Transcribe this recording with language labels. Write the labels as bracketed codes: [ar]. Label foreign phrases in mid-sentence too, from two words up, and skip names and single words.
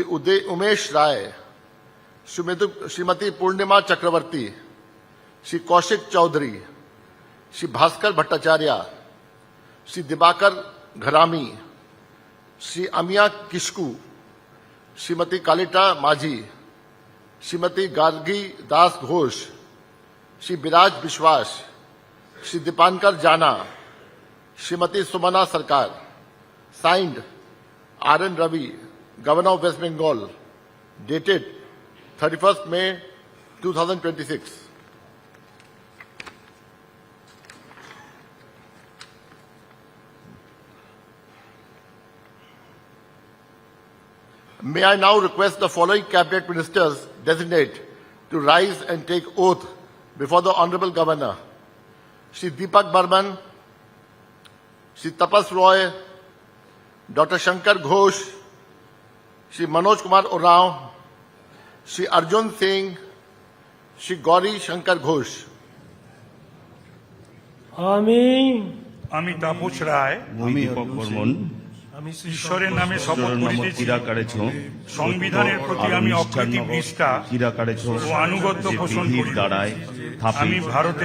[en] Umesh Rai, Srimati Purnima Chakravarti, Shri Kaushik Chaudhary, Shri Bhaskar Bhattacharya, Shri Dibakar Gharami, Shri Amiya Kishku, Srimati Kalita Majhi, Srimati Gargi Das Ghosh, Shri Biraj Bishwas, Shri Dipankar Jana, Srimati Sumana Sarkar. Signed, R.N. Ravi, Governor of West Bengal, dated 31st May 2026. May I now request the following Cabinet Ministers designate to rise and take oath before the Honorable Governor: Shri Deepak Burman, Shri Tapas Roy, Dr. Shankar Ghosh, Shri Manoj Kumar Urao, Shri Arjun Singh, Shri Gauri Shankar Ghosh. [bn] আমি তাপস রায় আমি দীপক বর্মন ঈশ্বরের নামে শপথ করিতেছি সংবিধানের প্রতি আমি অপ্রতিম নিষ্ঠা ও আনুগত্য পোষণ করি। আমি ভারতের